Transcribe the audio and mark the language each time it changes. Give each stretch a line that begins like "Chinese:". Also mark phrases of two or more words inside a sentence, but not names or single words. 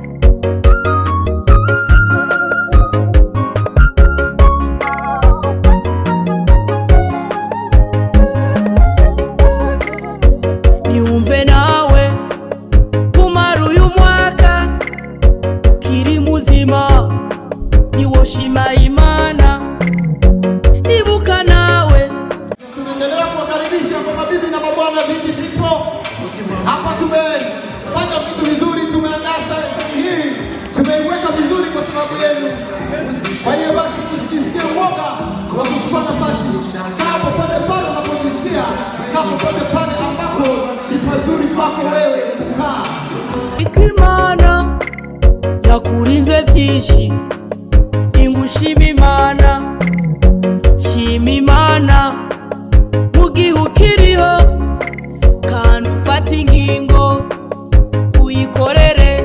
Rundi: Niumve nawe kumara uyu mwaka kiri muzima, niwoshima Imana. Ibuka nawe
Swahili: tunaendelea kuwakaribisha kwa mabibi na mabwana. Viti vipo hapa, tumepanga vitu vizuri, tumeandaa sehemu hii, tumeiweka vizuri kwa sababu yenu. Kwa hiyo basi tusisikie uoga wa kuchukua nafasi. Kaa popote pale unapojisikia, kaa popote pale ambapo ni pazuri kwako wewe kukaa.
Rundi: Imana yakurinze vyinshi, ingushima Imana. Shima Imana mu gihe ukiriho, kandi ufata ingingo uyikorere.